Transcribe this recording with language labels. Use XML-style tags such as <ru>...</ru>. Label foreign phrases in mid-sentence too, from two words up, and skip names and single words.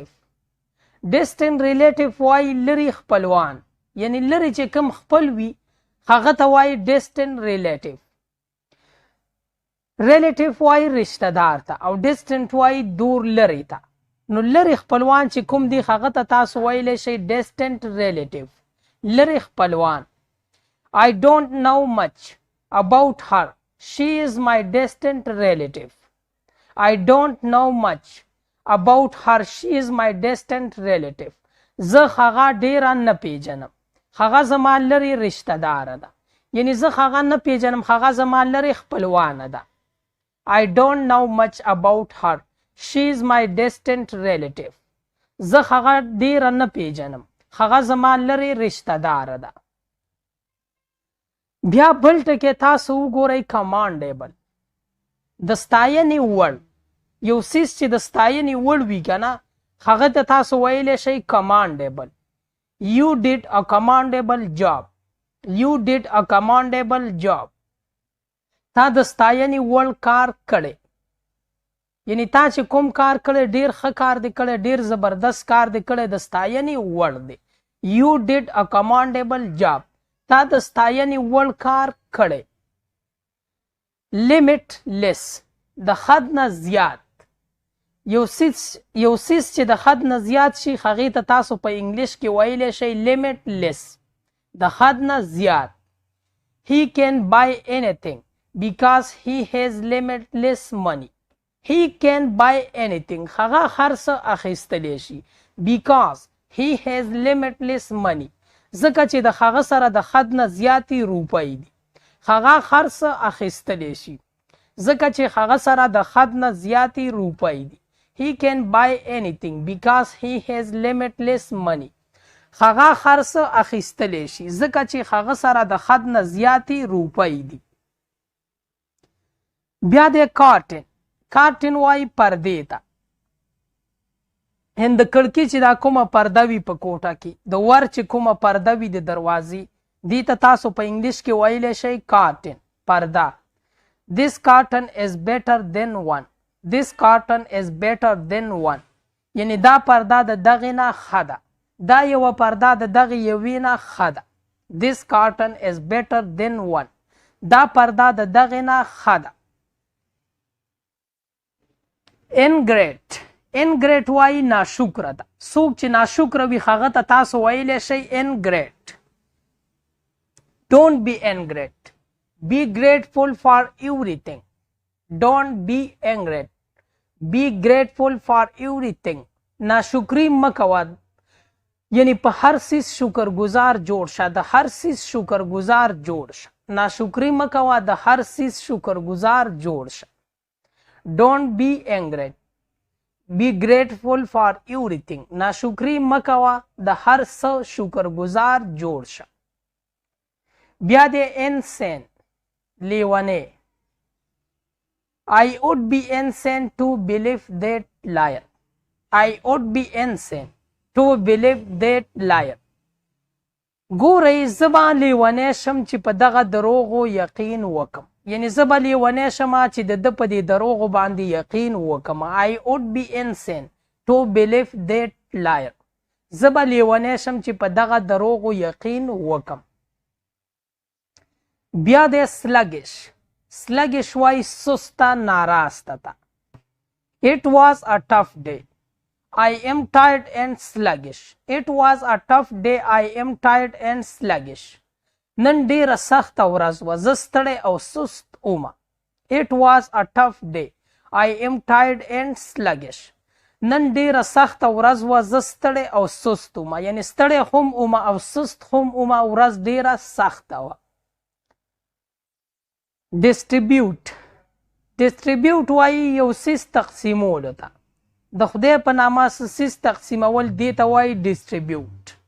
<en>distant relative</en> <ps>وایي لرې خپلوان، یعنی لرې چې کوم خپل وي هغه ته وایي</ps> <en>distant relative.</en> <ps>ریلیټیو وایي رشته دار ته او ډسټنټ وایي دور لرې ته. نو لرې خپلوان چې کوم دی هغه ته تاسو ویلی شئ</ps> <en>distant relative,</en> <ps>لرې خپلوان.</ps> <en>I don't know much about her. She is my distant relative. I don't know much about her. She is my distant relative.</en> <ps>زه هغه ډیره نه پیژنم، هغه زما لرې رشته داره ده. یعنی زه هغه نه پیژنم، هغه زما لرې خپلوانه ده.</ps> <en>I don't know much about her. She is my distant relative.</en> <ps>زه هغه ډیره نه پیژنم، هغه زما لرې رشته داره ده. بیا بل ټکی تاسو وګورئ کمانډیبل. د ستاینې وړ، یو څیز چې د ستاینې وړ وي که نه هغه ته تاسو ویلی شئ کمانډیبل.</ps> <en>You did a commendable job. You did a commendable job.</en> <ps>تا د ستاینې وړ کار کړی، یعنی تا چې کوم کار کړی ډیر ښه کار دی کړی، ډیر زبردست کار دی کړی، د ستاینې وړ دی.</ps> <en>You did a commendable job.</en> <ps>تا د ستاینې وړ کار کړی. limitless د حد نه زیات. یو څیز چې د حد نه زیات شي هغې ته تاسو په انګلیش کې ویلی شئ limitless، د حد نه زیات.</ps> <en>He can buy anything because he has limitless money. He can buy anything.</en> <ps>هغه هر څه اخیستلی شي</ps> <en>because he has limitless money.</en> <ps>ځکه چې د هغه سره د حد نه زیاتې روپۍ دي. هغه هر څه اخیستلی شي ځکه چې هغه سره د حد نه زیاتې روپۍ دي.</ps> <en>He can buy anything because he has limitless money.</en> <ps>هغه هر څه اخیستلی شي ځکه چې هغه سره د حد نه زیاتې روپۍ دي. بیا د کارټن. کارټن وایي پردې ته. د کړکۍ چې دا کومه پرده وي په کوټه کې، د ور چې کومه پرده وي د دروازې، دې ته تاسو په انګلیش کې ویلی شئ کارټن، پرده.</ps> <en>This curtain is better than one. This curtain is better than one.</en> <ps>یعنی دا پرده د دغې نه ښه ده، دا یوه پرده د دغې یوې نه ښه ده.</ps> <en>This curtain is better than one.</en> <ps>دا پرده د دغې نه ښه ده. ingrate. ingrate وایي ناشکره ده. څوک چې ناشکره وي هغه ته تاسو ویلی شئ ingrate.</ps> <en>Don't be ingrate. Be grateful for everything. Don't be ingrate. Be grateful for everything.</en> <ps>ناشکري مه کوه، یعنی په هر څیز شکرګزار جوړ شه، د هر څیز شکرګزار جوړ شه. ناشکري مه کوه، د هر څیز شکرګزار جوړ شه.</ps> <en>Don't be ingrate. Be grateful for everything.</en> <ps>ناشکري مه کوه، د هر څه شکرګزار جوړ شه. بیا د insane، لیونی.</ps> <en>I would be insane to believe that liar. I would be insane to believe that liar.</en> <ps>ګورئ زه به لیونی شم چې په دغه دروغو یقین وکم، یعنی زه به لیونی شم چې د ده په دې دروغو باندې یقین وکم.</ps> <en>I would be insane to believe that liar.</en> <ps>زه به لیونی شم چې په دغه دروغو یقین وکم. بیا د sluggish. sluggish وایي سسته ناراسته ته.</ps> <en>It was a tough day. I am tired and sluggish. It was a tough day. I am tired and sluggish.</en> <ps>نن ډیره سخته ورځ وه، زه ستړی او سست ومه.</ps> <en>It was a tough day. I am tired and sluggish.</en> <ps>نن ډیره سخته ورځ وه، زه ستړی او سست ومه، یعنی ستړی هم ومه او سست هم ومه، ورځ ډیره سخته وه. distribute. ډیسټریبیوټ وایي یو سیس تقسیمولو ته. د خدای په نامه سیس تقسیمول دې ته وایي ډیسټریبیوټ.</ps>